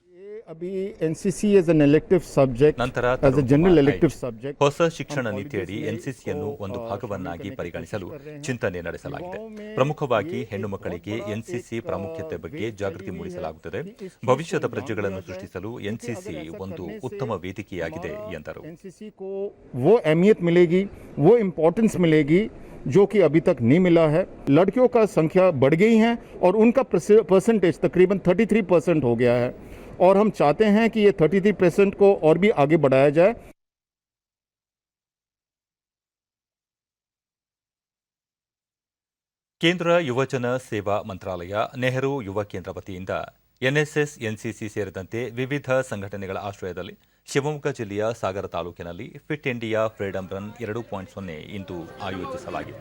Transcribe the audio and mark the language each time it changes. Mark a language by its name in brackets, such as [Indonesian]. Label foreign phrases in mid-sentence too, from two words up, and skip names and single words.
[Kannada] ನಂತರ ಹೊಸ ಶಿಕ್ಷಣ ನೀತಿಯಡಿ ಎನ್ಸಿಸಿಯನ್ನು ಒಂದು ಭಾಗವನ್ನಾಗಿ ಪರಿಗಣಿಸಲು ಚಿಂತನೆ ನಡೆಸಲಾಗಿದೆ. ಪ್ರಮುಖವಾಗಿ ಹೆಣ್ಣು ಮಕ್ಕಳಿಗೆ ಎನ್ಸಿಸಿ ಪ್ರಾಮುಖ್ಯತೆ ಬಗ್ಗೆ ಜಾಗೃತಿ ಮೂಡಿಸಲಾಗುತ್ತದೆ. ಭವಿಷ್ಯದ ಪ್ರಜೆಗಳನ್ನು ಸೃಷ್ಟಿಸಲು ಎನ್ಸಿಸಿ ಒಂದು ಉತ್ತಮ ವೇದಿಕೆಯಾಗಿದೆ ಎಂದರು. [Hindi] जो कि अभी तक नहीं मिला है. लड़कियों का संख्या बढ़ गई है और उनका परसेंटेज तकरीबन 33% हो गया है और हम चाहते हैं कि ये 33% को और भी आगे बढ़ाया जाए. [Kannada] ಕೇಂದ್ರ ಯುವಜನ ಸೇವಾ ಮಂತ್ರಾಲಯ, ನೆಹರು ಯುವ ಕೇಂದ್ರ ವತಿಯಿಂದ ಎನ್ಎಸ್ಎಸ್, ಎನ್ಸಿಸಿ ಸೇರಿದಂತೆ ವಿವಿಧ ಸಂಘಟನೆಗಳ ಆಶ್ರಯದಲ್ಲಿ ಶಿವಮೊಗ್ಗ ಜಿಲ್ಲೆಯ ಸಾಗರ ತಾಲೂಕಿನಲ್ಲಿ ಫಿಟ್ ಇಂಡಿಯಾ ಫ್ರೀಡಂ ರನ್ 2.0 ಇಂದು ಆಯೋಜಿಸಲಾಗಿತ್ತು.